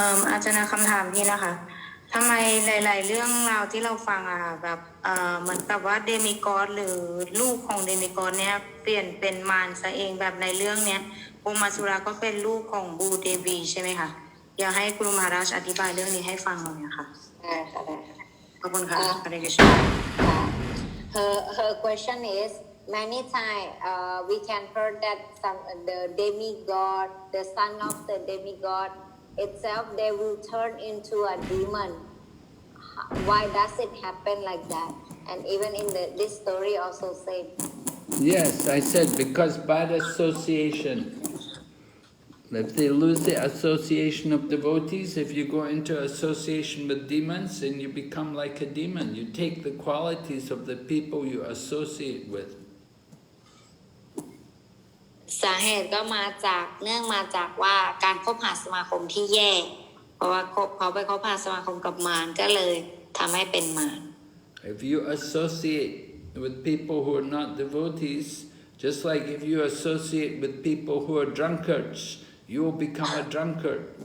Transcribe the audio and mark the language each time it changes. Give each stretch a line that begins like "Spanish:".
Thai: อาจารย์คำถามนี้นะคะทำไมหลายๆเรื่องราวที่เราฟังอะค่ะแบบเหมือนกับว่าเดมิกอสหรือลูกของเดมิกอสเนี่ยเปลี่ยนเป็นมารซะเองแบบในเรื่องเนี้ยโอมาสุราก็เป็นลูกของบูเดวีใช่ไหมคะอยากให้ครูมหาราชอธิบายเรื่องนี้ให้ฟังหน่อยนะคะขอบคุณค่ะฮาริกฤษณะ
English: Her question is many times we can heard that the demigod, the son of the demigod itself, they will turn into a demon. Why does it happen like that? And even in this story also said. Yes, I said because bad association. If they lose the association of devotees, if you go into association with demons, then you become like a demon. You take the qualities of the people you associate with.
Thai: สาเหตุก็มาจากว่าการคบหาสมาคมที่แย่เพราะว่าเขาไปคบหาสมาคมกับมารก็เลยทำให้เป็นมาร
English: If you associate with people who are not devotees, just like if you associate with people who are drunkards, you will become a drunkard.